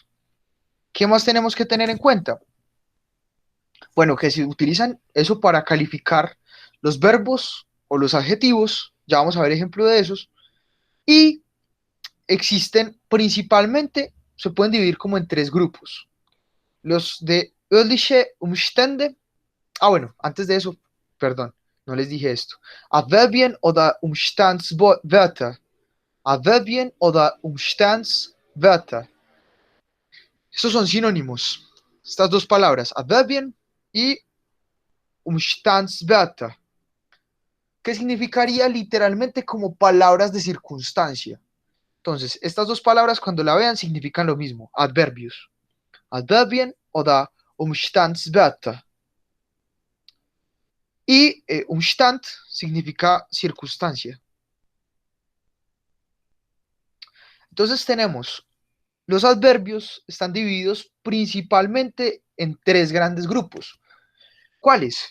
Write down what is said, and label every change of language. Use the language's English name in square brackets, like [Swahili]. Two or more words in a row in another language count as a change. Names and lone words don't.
[Spanish] ¿Qué más tenemos que tener en cuenta? Bueno, que se utilizan eso para calificar los verbos o los adjetivos, ya vamos a ver ejemplo de esos, y existen principalmente, se pueden dividir como en tres grupos. Los de [German] örtliche Umstände, [Spanish] bueno, antes de eso, perdón, no les dije esto. [German] Adverbien oder Umstandswörter. Adverbien oder Umstandswörter. [Spanish] Estos son sinónimos. Estas dos palabras, Adverbien y Umstandswörter, que significaría literalmente como palabras de circunstancia. Entonces, estas dos palabras cuando la vean significan lo mismo, adverbios. [German] Adverbien oder Umstandswörter. [Spanish] Y Umstand significa circunstancia. Entonces tenemos, los adverbios están divididos principalmente en tres grandes grupos. ¿Cuáles?